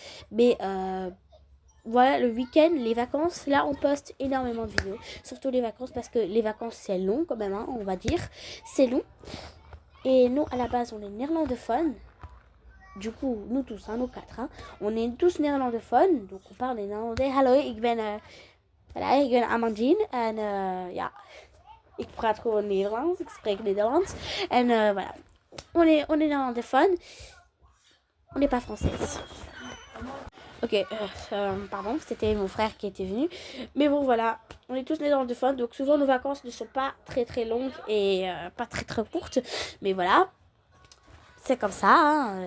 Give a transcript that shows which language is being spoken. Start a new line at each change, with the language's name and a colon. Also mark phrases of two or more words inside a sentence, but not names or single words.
French: Mais voilà, le week-end, les vacances, là, on poste énormément de vidéos. Surtout les vacances, parce que les vacances, c'est long quand même, hein, on va dire. C'est long. Et nous, à la base, on est néerlandophones. Du coup, nous tous, hein, nous 4, hein, on est tous néerlandophones. Donc, on parle néerlandais.
Dutch: Hallo, ik ben Amandine. En ja, ik praat gewoon Nederlands. Ik spreek Nederlands.
French: En voilà, on est néerlandophones. On n'est pas française. Ok, pardon, c'était mon frère qui était venu. Mais bon, voilà, on est tous néerlandophones. Donc, souvent, nos vacances ne sont pas très très longues et pas très très courtes. Mais voilà, c'est comme ça, hein.